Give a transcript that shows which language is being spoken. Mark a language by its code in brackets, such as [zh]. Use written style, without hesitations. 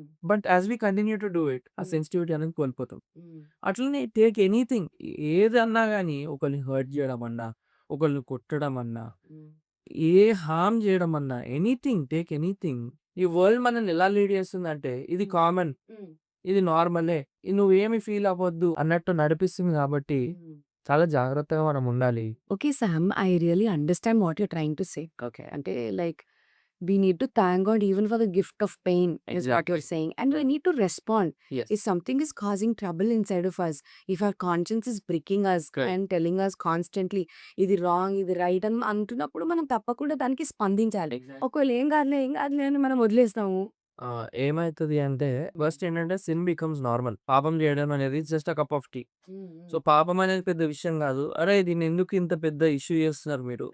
[en] but as we continue to do it [te] ఆ sensitivity అనేది కోల్పోతాం. అట్లనే టేక్ ఎనీథింగ్, ఏదన్నా గానీ ఒకరిని హర్ట్ చేయడం అన్నా, ఒకరిని కొట్టడం అన్నా, ఏ హార్మ్ చేయడం అన్నా, ఎనీథింగ్, టేక్ ఎనీథింగ్. ఈ వరల్డ్ మనల్ని ఎలా లీడ్ చేస్తుందంటే ఇది కామన్, ఇది నార్మలే, నువ్వేమి ఫీల్ అవ్వద్దు అన్నట్టు నడిపిస్తుంది కాబట్టి చాలా జాగ్రత్తగా మనం ఉండాలి. [en] Okay Sam, I really understand what you're trying to say. Okay. అంటే like we need to thank God even for the gift of pain is what you're Exactly. saying, and we need to respond Yes. if something is causing trouble inside of us, if our conscience is pricking us Correct. and telling us constantly [te] ఇది wrong ఇది right అని అంటున్నప్పుడు మనం తప్పకుండా దానికి స్పందించాలి. [en] Exactly. [te] ఒకవేళ ఏం కాదులే అని మనం వదిలేస్తాము. ఏమైతది అంటే ఫస్ట్ ఏంటంటే [en] Sin becomes normal. [te] పాపం చేయడం అనేది [en] Just a cup of tea. [te] So పాపం అనేది పెద్ద విషయం కాదు. అరే దీన్ని ఎందుకు ఇంత పెద్ద ఇష్యూ చేస్తున్నారు మీరు?